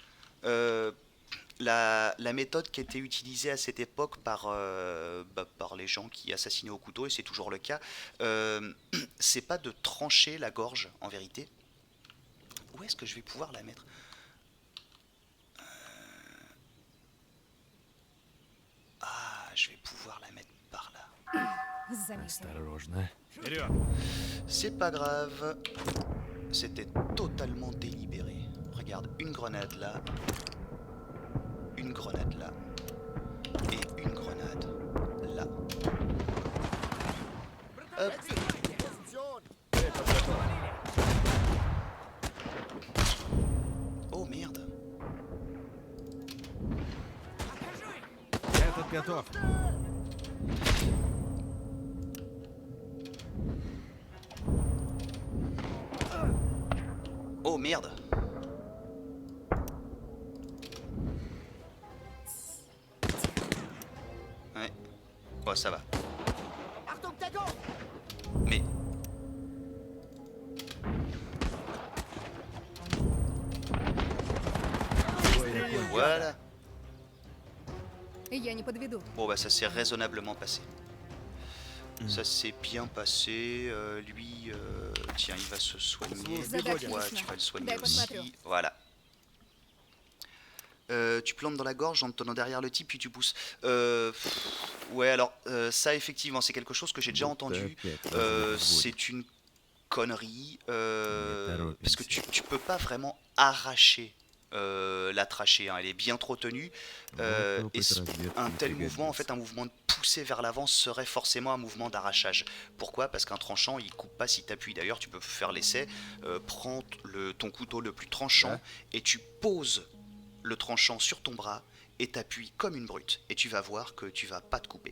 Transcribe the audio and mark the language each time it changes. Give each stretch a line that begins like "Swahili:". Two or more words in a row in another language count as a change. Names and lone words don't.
French: La méthode qui était utilisée à cette époque par les gens qui assassinaient au couteau, et c'est toujours le cas, c'est pas de trancher la gorge en vérité. Où est-ce que je vais pouvoir la mettre? Ah, je vais pouvoir la mettre par là.
Russian: Заметили. Осторожно.
French: C'est pas grave. C'était totalement délibéré. Regarde, une grenade là. Une grenade là. Et une grenade là. Hop. Oh merde.
Russian: Этот готов.
French: Oh merde. Ouais. Oh ça va. Mais... Voilà.
Russian: Я не подведу.
French: Bon bah ça s'est raisonnablement passé. Ça s'est bien passé. Lui, tiens, il va se soigner.
Russian: Задача
French: Toi,
Russian: ясна.
French: tu vas le soigner
Russian: Дай посмотрю.
French: aussi. Voilà. Tu plantes dans la gorge en te tenant derrière le type, puis tu pousses. Ouais, alors ça effectivement, c'est quelque chose que j'ai déjà entendu. C'est une connerie,
Russian: toropimся.
French: parce que tu peux pas vraiment arracher la trachée, hein, elle est bien trop tenue,
Russian: Вот
French: et
Russian: опыт разведки
French: un tel mouvement, en
Russian: пригодится.
French: fait un mouvement de poussée vers l'avant serait forcément un mouvement d'arrachage. Pourquoi? Parce qu'un tranchant il coupe pas si t'appuies. D'ailleurs tu peux faire l'essai, prends ton couteau le plus tranchant et tu poses le tranchant sur ton bras et t'appuies comme une brute et tu vas voir que tu vas pas te couper.